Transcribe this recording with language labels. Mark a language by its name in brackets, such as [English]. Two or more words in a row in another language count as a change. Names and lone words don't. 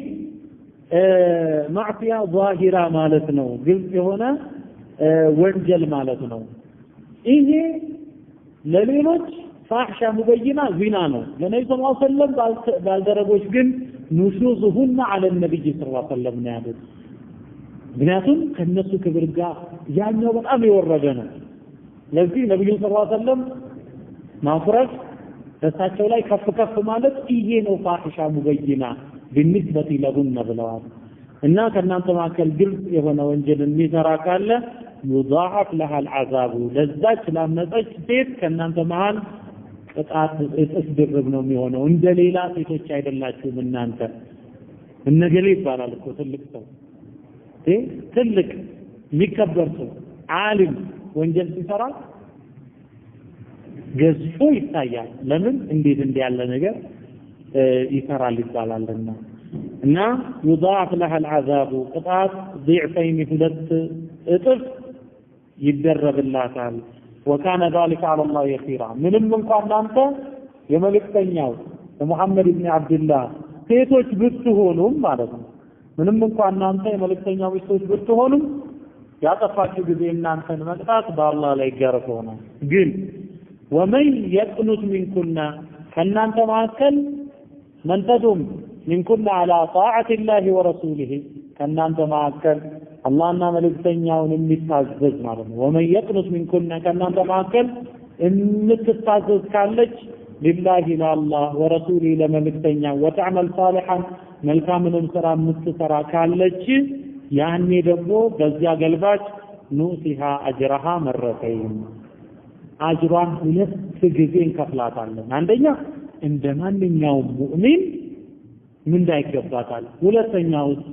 [Arabic] معصية ظاهرة [Amharic] ማለት ነው ግልጽ የሆነ ወንጀል ማለት ነው ይሄ ለሌሎች [Arabic] فاحشة مبينة [Amharic] ዚና ነው ለነብዩ [Arabic] صلى الله عليه وسلم [Amharic] ባልደረቦች ግን ኑሹዙሁና አለ ነብይ [Arabic] صلى الله عليه وسلم [Amharic] ነው ያሉት ምክንያቱም ከነሱ ክብር ጋር ያኛው በጣም የወረደ ነው ለዚህ ነብዩ [Arabic] صلى الله عليه وسلم [Amharic] ማፍረስ በሳቸው ላይ ከፍ ማለት ይሄ ነው [Arabic] فاحشة مبينة بالنسبه لهن [Amharic] ብለዋል እና ከናንተ መካከል ግልጽ የሆነ ወንጀል የሚሰራ ካለ [Arabic] يضاعف لها العذاب [Amharic] ለዛች ላመፀች ሴት ከናንተ መሃል ቅጣት እጥፍ ድርብ ነው የሚሆነው እንደ ሌላ ሴቶች አይደላችሁም እናንተ እነገሌ ይባላል እኮ ትልቅ ሰው ትልቅ የሚከበር ሰው ዓሊም ወንጀል ሲሰራ ገዝፎ ይታያል ለምን እንዴት እንዲያለ ነገር ይሰራል ይባላልና እና [Arabic] يضاعف لها العذاب [Amharic] ቅጣት ضعفين ሁለት እጥፍ ይደረብላታል [Arabic] وكان ذلك على الله يسيرا [Amharic] ምንም እንኳን እናንተ የመልእክተኛው ሙሐመድ ኢብኑ አብዱላህ ሴቶች ብትሆኑም ማለት ነው ምንም እንኳን እናንተ የመልእክተኛው ሚስቶች ብትሆኑም ያጠፋችሁ ጊዜ እናንተን መቅጣት በአላህ ላይ ገርፎ ነው ግን [Arabic] ومن يقنط منكن [Amharic] ከናንተ መካከል መንተዱም [Arabic] منكن على طاعة الله ورسوله [Amharic] ከናንተ መካከል አላህና መልእክተኛውን የሚታዘዝ ማለት ነው ومن [Arabic] يقنط منكن [Amharic] ከናንተ መካከል የምትታዘዝ ካለች [Arabic] لله لله ورسوله [Amharic] ለመልእክተኛ [Arabic] وتعمل صالحا [Amharic] መልካምንም ስራ የምትሰራ ካለች ያኔ ደግሞ በዚያ ገልባጭ [Arabic] نؤتها أجرها مرتين [Amharic] አጅሯን ሁለት ጊዜ እንከፍላታለን አንደኛ እንደማንኛውም ሙእሚን ምን ይገባታል ሁለተኛው